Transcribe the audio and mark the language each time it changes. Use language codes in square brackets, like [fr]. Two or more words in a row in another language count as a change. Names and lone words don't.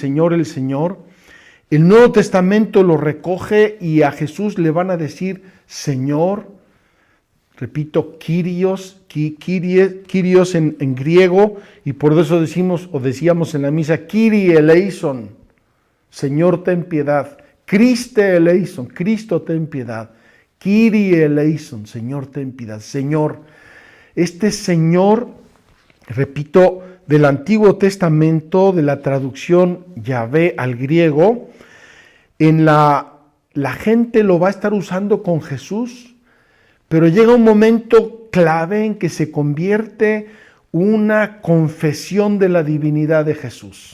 [es] Señor, el Señor, el Nuevo Testamento lo recoge y a Jesús le van a decir Señor, repito, [el] Κύριος, Κύριος [es] en griego, y por eso decíamos en la misa, [el] Κύριε ελέησον, [es] Señor ten piedad, [el] Χριστέ ελέησον, [es] Cristo ten piedad, [el] Κύριε ελέησον, [es] Señor ten piedad, Señor. Este Señor, repito, del Antiguo Testamento, de la traducción Yahvé al griego, en la gente lo va a estar usando con Jesús, pero llega un momento clave en que se convierte una confesión de la divinidad de Jesús.